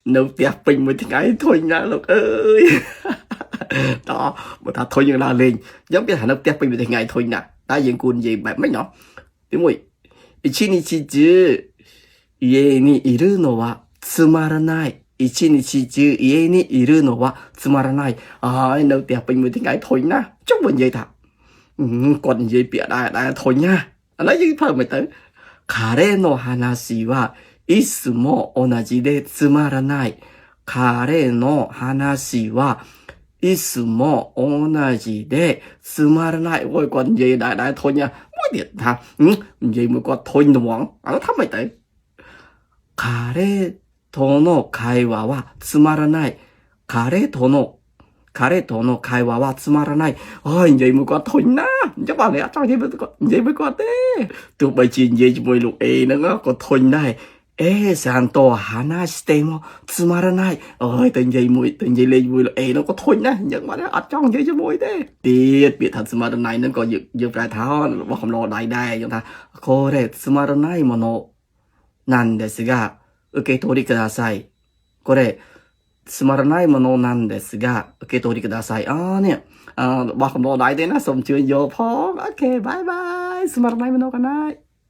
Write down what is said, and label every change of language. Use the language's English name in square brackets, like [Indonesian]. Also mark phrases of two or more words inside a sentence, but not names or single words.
[Khmer] នៅផ្ទះពេញមួយថ្ងៃធុញណាលោកអើយតបើថាធុញយើងឡើងលេងអញ្ចឹងគេថានៅផ្ទះពេញមួយថ្ងៃ ធុញណាតែយើងគួរនិយាយបែបម៉េចណោះទីមួយ [Japanese] 一日中家にいるのはつまらない一日中家にいるのはつまらない [Khmer] ហើយនៅផ្ទះពេញមួយថ្ងៃធុញណាចុះបើនិយាយថាគាត់និយាយពាក្យដែរធុញណាឥឡូវយើងធ្វើមិនទៅ [Japanese] 彼の話はいつも同じでつまらない。彼の話はいつも同じでつまらない。 [Khmer] โอ้ยគាត់និយាយដែរធុញណាមួយទៀតថានិយាយមួយគាត់ធុញត្មងអានោះថាម៉េចទៅ [Japanese] 彼との会話はつまらない。彼との会話はつまらない [Khmer] អើយនិយាយមួយគាត់ធុញណាអញ្ចឹងបើអ្នកអត់ចង់និយាយមួយគាត់ទេទោះបីជានិយាយជាមួយលោក អេហ្នឹងក៏ធុញដែរ [Japanese] さんと話してもつまらない [Khmer] អើយទៅនិយាយលេងមួយលោកអេនោះក៏ធុញណាស់អញ្ចឹងបាទអត់ចង់និយាយជាមួយទេទៀតពាក្យថាつまらないហ្នឹងក៏យើងប្រែថារបស់កំឡោដៃដែរអញ្ចឹงថា [Japanese] これつまらないものなんですが受け取りくださいこれつまらないものなんですが受け取りください [Khmer] នេះរបស់កំឡោដៃទេណាសូមជួយយកផងអូខេបាយបាយ [Japanese] つまらないものかな